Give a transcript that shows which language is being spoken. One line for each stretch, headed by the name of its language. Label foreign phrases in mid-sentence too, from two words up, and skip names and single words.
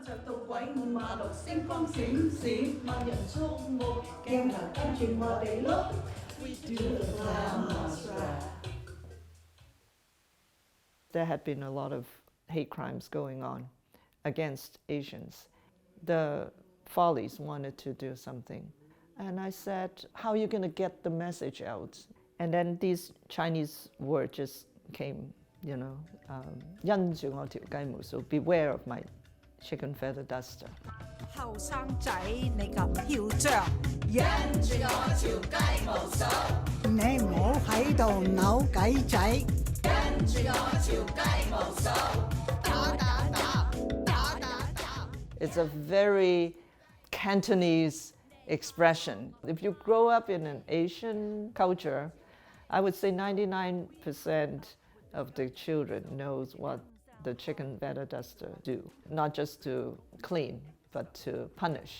English: There had been a lot of hate crimes going on against Asians. The Follies wanted to do something. And I said, how are you going to get the message out? And then these Chinese words just came, you know,
Cantonese: 因住我條雞毛掃,
English: beware of my chicken feather duster.
Cantonese: 後生仔你咁囂張，因住我條雞毛掃，你唔好喺度扭計仔，因住我條雞毛掃，打打打打打打。
English: It's a very Cantonese expression. If you grow up in an Asian culture, I would say 99% of the children knows what the chicken batter does to do, not just to clean, but to punish.